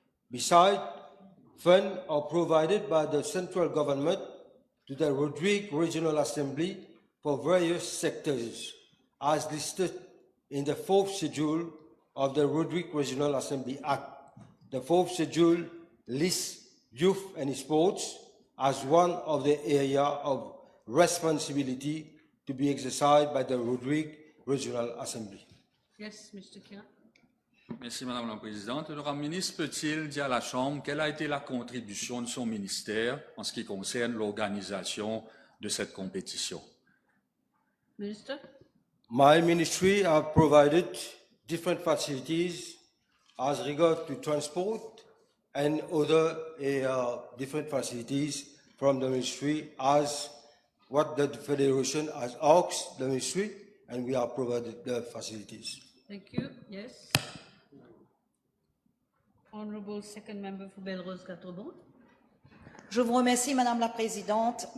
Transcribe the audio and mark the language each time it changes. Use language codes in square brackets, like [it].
[en] Besides, funds are provided by the central government to the Rodrigue Regional Assembly for various sectors, as listed in the 4th schedule of the Rodrigue Regional Assembly Act. The 4th schedule lists youth and sports as one of the areas of responsibility to be exercised by the Rodrigue Regional Assembly. Yes, Mr. Kira. [fr] Merci, Madame la Présidente. Le ministre peut-il dire à la Chambre quelle a été la contribution de son ministère en ce qui concerne l'organisation de cette compétition? [en] Minister? My ministry have provided different facilities as regards to transport and other different facilities from the ministry as what the Federation has asked the ministry, and we have provided the facilities. Thank you. Yes. Honorable Second Member for Belrose-Catrebon. [fr] Je vous remercie, Madame la Présidente.